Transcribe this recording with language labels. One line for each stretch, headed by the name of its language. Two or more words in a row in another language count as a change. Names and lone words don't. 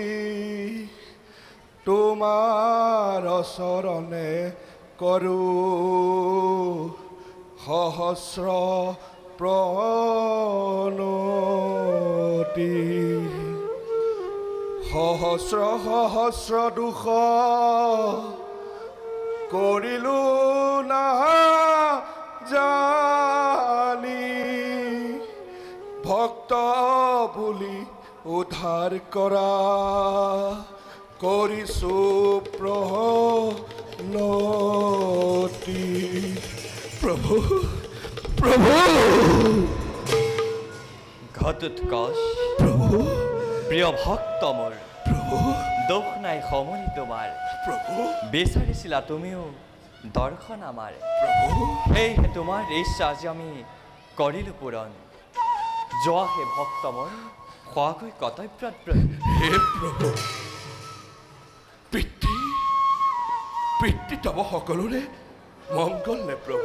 Assamese: তোমার চরণে করু সহস্র প্ৰণতি সহস্র সহস্র দুখ কৰিলো না জানি ভক্ত বুলি উদ্ধাৰ কৰা কৰিছো প্ৰণতি প্ৰভু প্রভু ঘটোৎকচ প্রভু প্রিয় ভক্ত মোর প্রভু দোষ নাই সমনি তোমার প্রভু বিচাৰিছিলা তুমিও দৰ্শন আমাৰ প্রভু সেয়েহে তোমাৰ ইচ্ছা আজি আমি কৰিলো পূৰণ যোৱা হে ভক্ত মোৰ খোৱাকৈ কৰ্তব্যত হে প্রভু পিতৃ তব সকলোৰে মংগল নে প্রভু